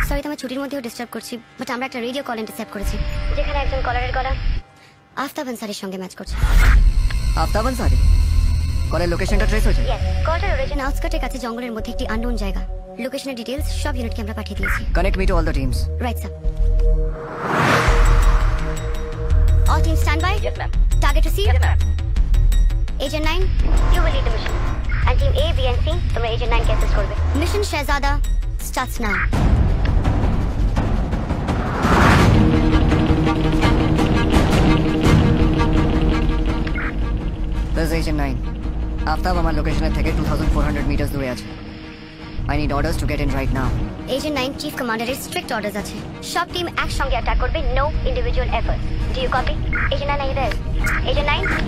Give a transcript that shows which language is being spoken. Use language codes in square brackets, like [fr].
[bn] Sorry তোমার ছুটির মধ্যেও ডিস্টার্ব করছি, বাট আমরা একটা রেডিও কল ইন্টারসেপ্ট করেছি যেখানে একজন কলারের গলা আফতাব আনসারির সঙ্গে ম্যাচ করছে। আফতাব আনসারি? কলের লোকেশনটা ট্রেস হয়েছে? ইয়েস, কলটার অরিজিন আউটস্কার্টের কাছে জঙ্গলের মধ্যে একটি আননোন জায়গা। লোকেশনের ডিটেইলস সব ইউনিটকে আমরা পাঠিয়ে দিয়েছি। [en] Connect me to all the teams. [bn] Right sir. [en] All teams stand by. Yes, ma'am. Target received. Yes, ma'am. Agent 9, you will lead the mission. And team A, B and C, [bn] তোমরা Agent 9 কে assess করবে। [en] Mission Shehzada starts now. This is Agent 9. [bn] Aftab আমার লোকেশনের থেকে 2400 metre দূরে আছে। [en] I need orders to get in right now. [bn] Agent 9 Chief Commander-এর [en] strict orders [bn] আছে। সব team একসঙ্গে attack করবে, [en] no individual effort. Do you copy? Agent 9, are you there? Agent 9?